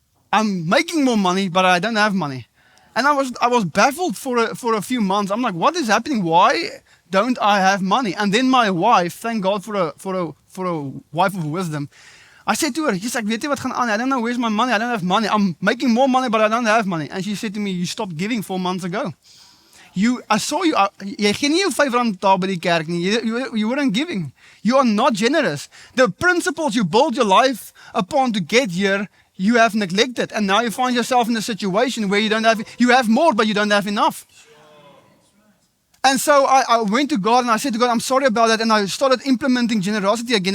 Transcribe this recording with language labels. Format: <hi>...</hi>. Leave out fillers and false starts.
<en>I'm making more money, but I don't have money. And I was baffled for a few months. I'm like, what is happening? Why don't I have money? And then my wife, thank God for a wife of wisdom. I said to her, she's like,</en> <af>weet jy wat gaan aan?</af> <en>I don't know, where's my money? I don't have money. I'm making more money, but I don't have money. And she said to me, you stopped giving 4 months ago. I saw you,</en> <af>jy gee nie jou R5 daar by die kerk nie.</af> <en>You weren't giving. You are not generous. The principles you build your life upon to get here, you have neglected, and now you find yourself in a situation where you have more, but you don't have enough. And so I went to God and I said to God, I'm sorry about that. And I started implementing generosity again.</en>